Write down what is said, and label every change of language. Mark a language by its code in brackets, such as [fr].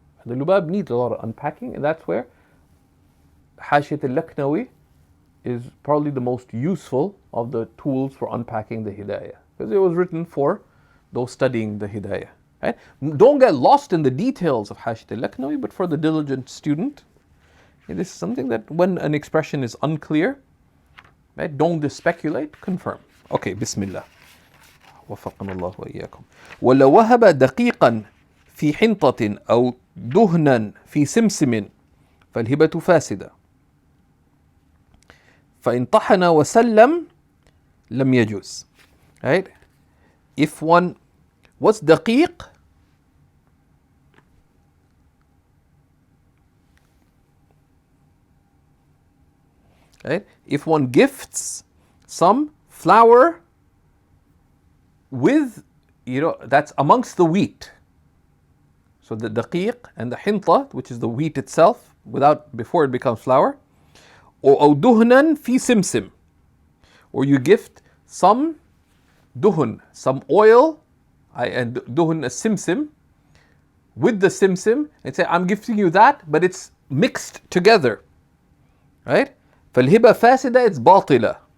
[en] The Lubab needs a lot of unpacking, and that's where Hashiyat al-Laknawi is probably the most useful of the tools for unpacking the Hidayah, because it was written for those studying the Hidayah. Right? Don't get lost in the details of Hashiyat al-Laknawi, but for the diligent student, it is something that when an expression is unclear, right, don't just speculate, confirm. [ar] Okay, Bismillah. وفقنا الله وإياكم. ولو وهب دقيقا في حنطة أو دهنا في سمسم فالهبة فاسدة. فإن طحن وسلم لم يجوز. Right? [en] If one, what's daqiq? Right? If one gifts some flour with, that's amongst the wheat. So the daqiq and the hinta, which is the wheat itself, before it becomes flour, or duhnan fi simsim, or you gift some duhun, some oil, and duhun a simsim, with the simsim, and say, I'm gifting you that, but it's mixed together. Right? [ar] فالهبة فاسدة, it's باطلة.